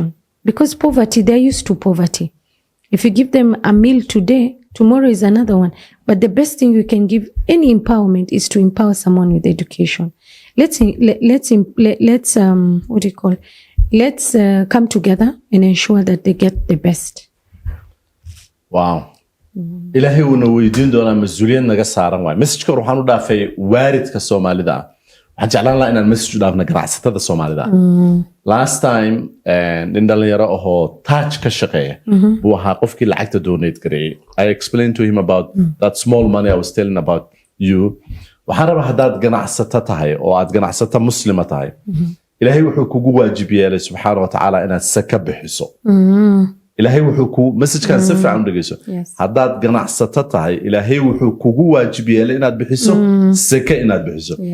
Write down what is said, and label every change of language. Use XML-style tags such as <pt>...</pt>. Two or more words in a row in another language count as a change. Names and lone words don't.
<en>Because poverty, they're used to poverty. If you give them a meal today, tomorrow is another one. But the best thing you can give any empowerment is to empower someone with education. Let's come together and ensure that they get the best. Wow.</en> <so>Ilaahay uuna weydiin doonaa mas'uuliyad naga saaran waay. Message-ka waxaan u dhaafay waaridka Soomaalida. Waxaan jeclaan lahaa inaan message u dhaafna ganacsatada Soomaalida.</so> <en>Last time,</en> <so>nin dhalinyaro ahoo Touch ka shaqeeya buu ahaa qofkii lacagta donate gareeyay.</so> <en>I explained to him about that small money I was telling about you.</en> <so>Waxaan rabaa haddaad ganacsato tahay oo aad ganacsato muslima tahay, Ilaahay wuxuu kugu waajib yeelay</so> <ar>سبحانه وتعالى</ar> <so>inaad saka bixiso. Ilaahay wuxuu ku message-kan si fiican u dhageyso. Haddaad ganacsato tahay, Ilaahay wuxuu kugu waajib yeelay inaad bixiso saka inaad bixiso.</so>